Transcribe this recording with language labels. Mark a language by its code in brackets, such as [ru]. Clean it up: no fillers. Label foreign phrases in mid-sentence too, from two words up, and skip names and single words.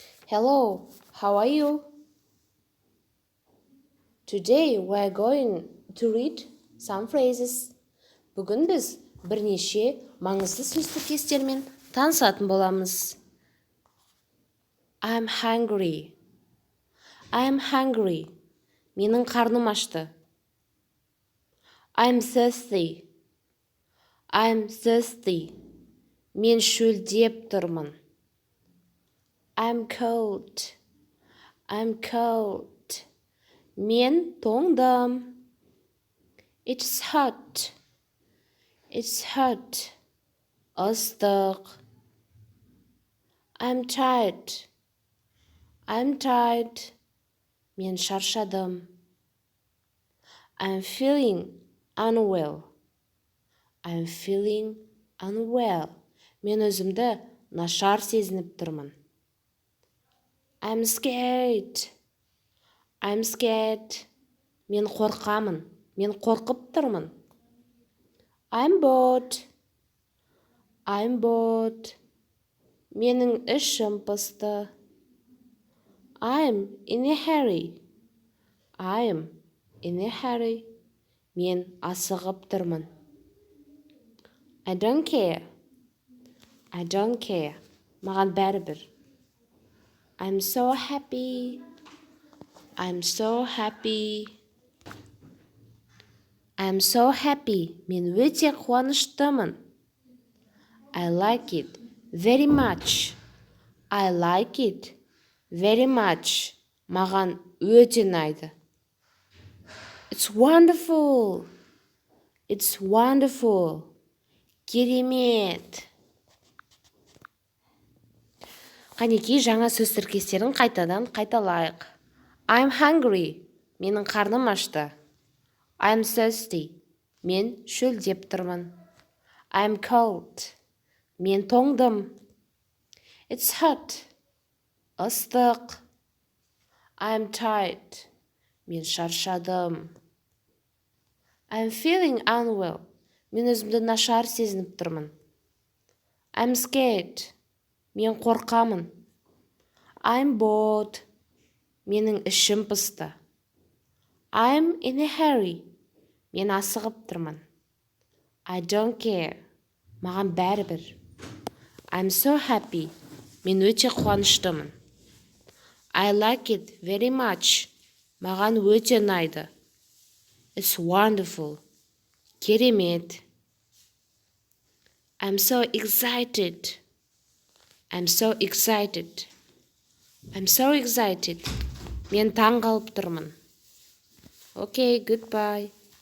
[en] Hello, how are you? Today we are going to read some phrases. [kk] Бүгін біз бірнеше маңызды сөз тіркестермен танысатын боламыз. [en] I'm hungry. I'm hungry. [kk] Менің қарным ашты. [en] I'm thirsty. I'm thirsty. [kk] Мен шөлдеп тұрмын. [en] I'm cold. I'm cold. [kk] Мен тоңдым. [en] It's hot. It's hot. Ыстық. I'm tired. I'm tired. [kk] Мен шаршадым. [en] I'm feeling unwell. I'm feeling unwell. [kk] Мен өзімді нашар сезініп тұрмын. [en] I'm scared. I'm scared. [kk] Мен қорқамын. Мен қорқып тұрмын. [en] I'm bored. I'm bored. [kk] Менің ішім пысты. [en] I'm in a hurry. I'm in a hurry. [kk] Мен асығып тұрмын. [en] I don't care. I don't care. [kk] Маған бәрібір. [en] I'm so happy. I'm so happy. I'm so happy. [kk] Мен өте қуаныштымын. [en] I like it very much. I like it very much. [kk] Маған өте ұнайды. [en] It's wonderful. It's wonderful. [kk] Керемет. Қанекей жаңа сөз тіркестерін қайтадан қайталайық. [en] I'm hungry. [kk] Менің қарным ашты. [en] I'm thirsty. [kk] Мен шөлдеп тұрмын. [en] I'm cold. [kk] Мен тоңдым. [en] It's hot. Ыстық. I'm tired. [kk] Мен шаршадым. [en] I'm feeling unwell. [kk] Мен өзімді нашар сезініп тұрмын. [en] I'm scared. [kk] Мен қорқамын. [en] I'm bored. [kk] Менің ішім пысты. [en] I'm in a hurry. [kk] Мен асығып тұрмын. [en] I don't care. [kk] Маған бәрібір. [en] I'm so happy. [kk] Мен өте қуаныштымын. [en] I like it very much. [kk] Маған өте ұнайды. [en] It's wonderful. Керемет. I'm so excited. I'm so excited. I'm so excited. [kk] Мен таң қалып тұрмын. [en] Okay, goodbye.